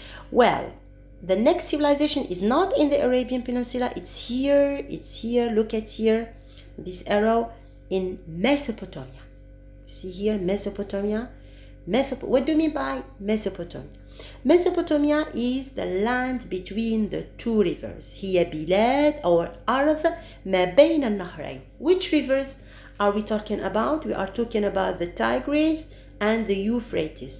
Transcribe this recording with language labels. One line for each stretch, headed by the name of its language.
English: Well, the next civilization is not in the Arabian Peninsula. It's here. Look at here, this arrow, in Mesopotamia. See here, Mesopotamia. What do you mean by Mesopotamia? Mesopotamia is the land between the two rivers.
Arabic: هي بلاد أو أرض ما بين النهرين.
English: Which rivers are we talking about? We are talking about the Tigris and the Euphrates.